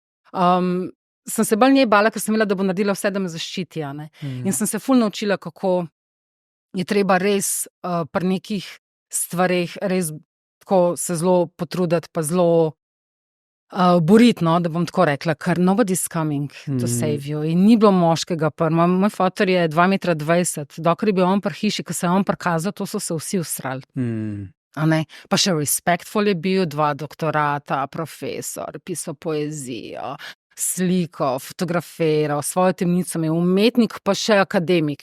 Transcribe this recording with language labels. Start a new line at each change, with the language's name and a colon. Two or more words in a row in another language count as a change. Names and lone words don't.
Slovenian: Sem se bolj njej bala, ker sem imela, da bo naredila vse, da me zaščiti, ne. In sem se ful naučila, kako je treba res pri nekih stvareh res tako se zelo potruditi, pa zelo boriti, no, da bom tako rekla, ker
English: nobody's coming to save you.
Slovenian: In ni bilo moškega moj fotor je 2,20 metra, dokler je bil on pri hiši, ko se je on prikazal, to so se vsi usrali. Pa še respectful je bil, 2 doktorata, profesor, pisal poezijo, sliko, fotografiral, svojo temnico imel, umetnik, pa še akademik.